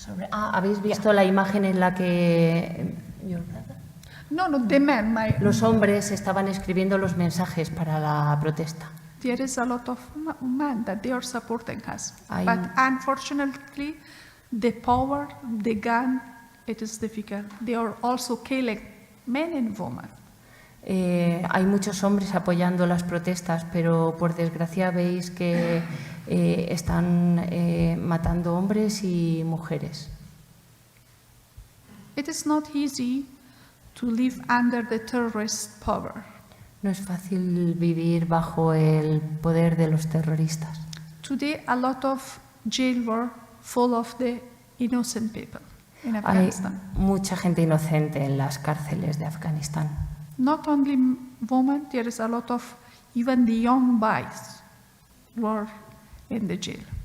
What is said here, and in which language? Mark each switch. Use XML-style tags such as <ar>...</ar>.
<es>¿Habéis visto la imagen en la que</es> <en>No, the men.</en> <es>Los hombres estaban escribiendo los mensajes para la protesta?</es> <en>There is a lot of men that they are supporting us. I- But unfortunately, the power, the gun, it is difficult. They are also killing men and women.</en> <es>Hay muchos hombres apoyando las protestas, pero por desgracia veis que están matando hombres y mujeres.</es> <en>It is not easy to live under the terrorist power.</en> <es>No es fácil vivir bajo el poder de los terroristas.</es> <en>Today, a lot of jails were full of the innocent people in</en> <es>Hay</es> <en>Afghanistan.</en> <es>mucha gente inocente en las cárceles de Afganistán.</es> <en>Not only women, there is a lot of even the young boys were in the jail.</en>